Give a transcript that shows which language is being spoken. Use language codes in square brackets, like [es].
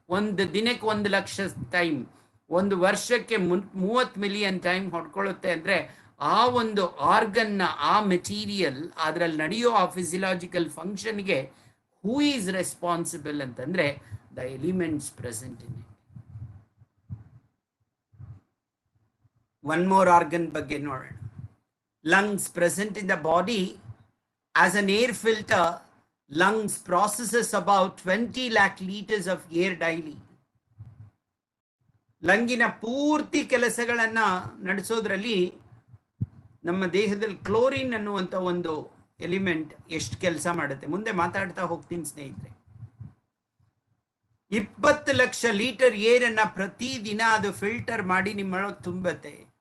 [kn] ಒಂದು ದಿನಕ್ಕೆ 1 ಲಕ್ಷ ಟೈಮ್, ಒಂದು ವರ್ಷಕ್ಕೆ 30 ಮಿಲಿಯನ್ ಟೈಮ್ ಹೊಡ್ಕೊಳ್ಳುತ್ತೆ ಅಂದರೆ ಆ ಒಂದು ಆರ್ಗನ್ನ, ಆ ಮೆಟೀರಿಯಲ್, ಅದರಲ್ಲಿ ನಡೆಯೋ ಆ ಫಿಸಿಯಾಲಜಿಕಲ್ ಫಂಕ್ಷನ್ಗೆ [en] who is responsible [kn] ಅಂತಂದ್ರೆ [en] The elements present in it. One more organ [kn] ಬಗ್ಗೆ ನೋಡೋಣ. [en] Lungs present in the body as an air filter. lungs processes about 20 lakh liters of air daily. [kn] ಲಂಗಿನ ಪೂರ್ತಿ ಕೆಲಸಗಳನ್ನ ನಡೆಸೋದ್ರಲ್ಲಿ ನಮ್ಮ ದೇಹದಲ್ಲಿ ಕ್ಲೋರಿನ್ ಅನ್ನುವಂಥ ಒಂದು ಎಲಿಮೆಂಟ್ ಎಷ್ಟು ಕೆಲಸ ಮಾಡುತ್ತೆ ಮುಂದೆ ಮಾತಾಡ್ತಾ ಹೋಗ್ತೀನಿ ಸ್ನೇಹಿತರೆ. 20 ಲಕ್ಷ ಲೀಟರ್ ಏರನ್ನ ಪ್ರತಿದಿನ ಅದು ಫಿಲ್ಟರ್ ಮಾಡಿ ನಿಮ್ಮೊಳಗೆ ತುಂಬತ್ತೆ.